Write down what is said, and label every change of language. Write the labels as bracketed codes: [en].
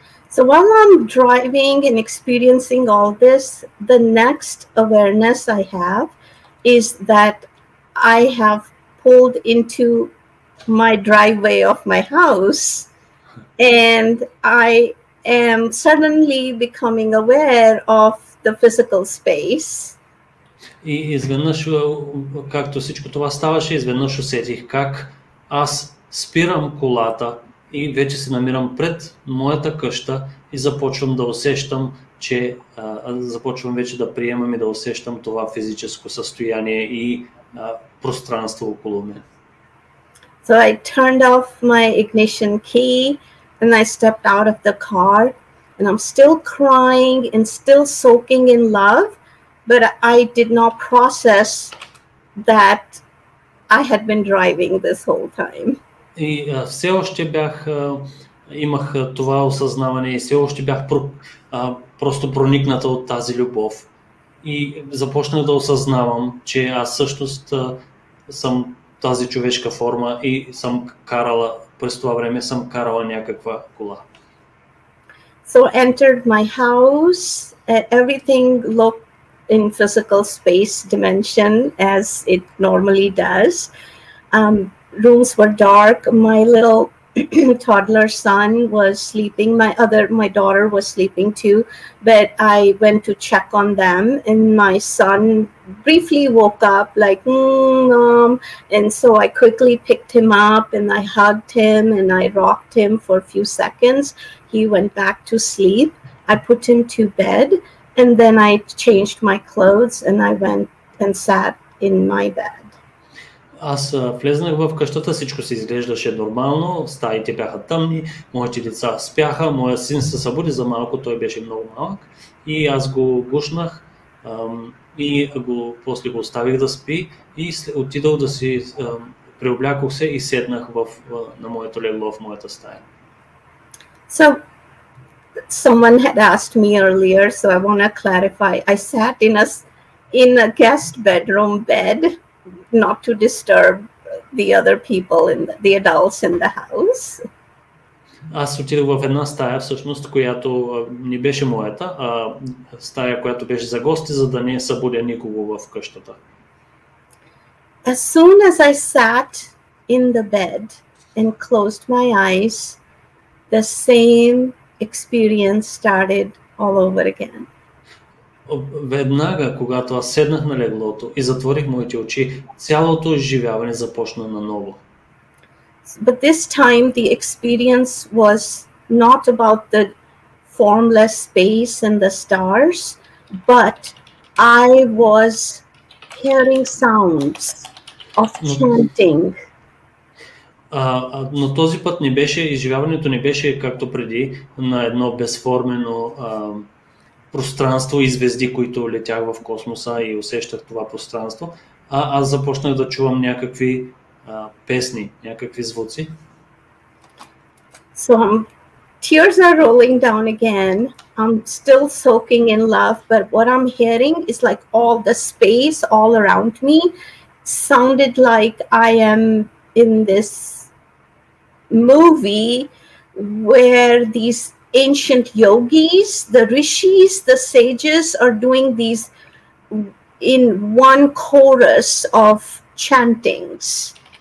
[en] So while I'm driving and experiencing all this, the next awareness I have is that I have pulled into my driveway of my house, and I am suddenly becoming aware of the physical space. [bg] И изведнъж, както всичко това ставаше, изведнъж усетих как аз спирам колата и вече се намирам пред моята къща и започвам да усещам, започвам вече да приемам и да усещам това физическо състояние и пространство около мен. So [en] So I turned off my ignition key and I stepped out of the car, and I'm still crying and still soaking in love, but I did not process that I had been driving this whole time. [bg] И все още имах това осъзнаване и все още бях просто проникната от тази любов. И започнах да осъзнавам, че аз всъщност съм тази човешка форма и съм карала, през това време съм карала някаква кола. [en] So entered my house, and everything looked in physical space dimension as it normally does. Rooms were dark. My little toddler son was sleeping. My daughter was sleeping too, but I went to check on them, and my son briefly woke up like, Mom. And so I quickly picked him up and I hugged him and I rocked him for a few seconds. He went back to sleep. I put him to bed, and then I changed my clothes and I went and sat in my bed. [bg] Аз влезнах в къщата, всичко се изглеждаше нормално, стаите бяха тъмни, моите деца спяха, моя син се събуди за малко, той беше много малък и аз го гушнах и после го оставих да спи и отидох да си преоблякох се и седнах на моето легло в моята стая. [en] So someone had asked me earlier, so I want to clarify. I sat in a guest bedroom bed, not to disturb the other people and the adults in the house. [bg] Аз отидох в една стая, всъщност, която не беше моята, а стая, която беше за гости, за да не събудя никого в къщата. [en] As soon as I sat in the bed and closed my eyes, the same experience started all over again. [bg] Веднага, когато аз седнах на леглото и затворих моите очи, цялото изживяване започна наново. [en] But this time the experience was not about the formless space and the stars, but I was hearing sounds of chanting. [bg] Но този път изживяването не беше както преди на едно безформено пространство и звезди, които летях в космоса и усещах това пространство, аз започнах да чувам някакви песни, някакви звуци. [en] So tears are rolling down again. I'm still soaking in love, but what I'm hearing is like all the space all around me sounded like I am in this movie where these ancient yogis, the rishis, the sages are doing these in one chorus of chantings.